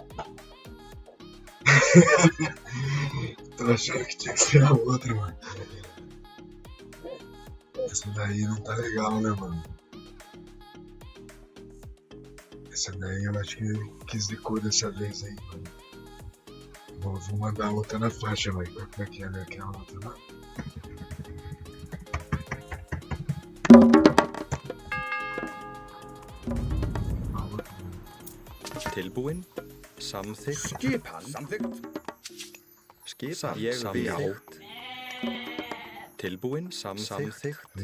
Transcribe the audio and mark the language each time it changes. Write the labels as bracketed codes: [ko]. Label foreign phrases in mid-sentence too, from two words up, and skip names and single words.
[pt] Tô achando que tinha que ser a outra, mano. Essa daí não tá legal, né, mano? Essa daí eu acho que ele quis de cor dessa vez aí, mano. Vou mandar a outra na faixa, velho. Como é que é, né? Aquela outra lá. [is] Tilbúin. Samþykkt. Skipan. Samþykkt. Skipan. Ég vil. Tilbúin. Samþykkt.